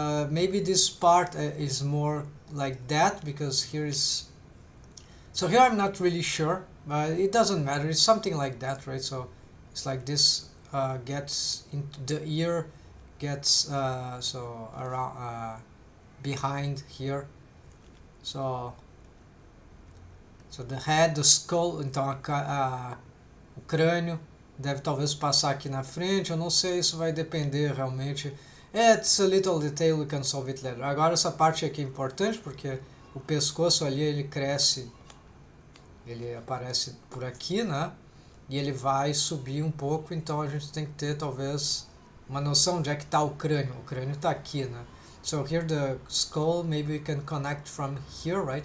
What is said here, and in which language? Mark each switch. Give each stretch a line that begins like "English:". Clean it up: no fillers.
English: Maybe this part is more like that, because here is. So here I'm not really sure, but it doesn't matter. It's something like that, right? So it's like this gets into the ear, gets so around behind here. So the head, the skull,
Portuguese: então o crânio deve talvez passar aqui na frente. Eu não sei, isso vai depender realmente.
English: It's a little detail, we can solve it later.
Portuguese: Agora essa parte aqui é importante porque o pescoço ali ele cresce, ele aparece por aqui, né? E ele vai subir um pouco, então a gente tem que ter talvez uma noção de onde é que está o crânio. O crânio está aqui, né?
English: So here the skull, maybe we can connect from here, right?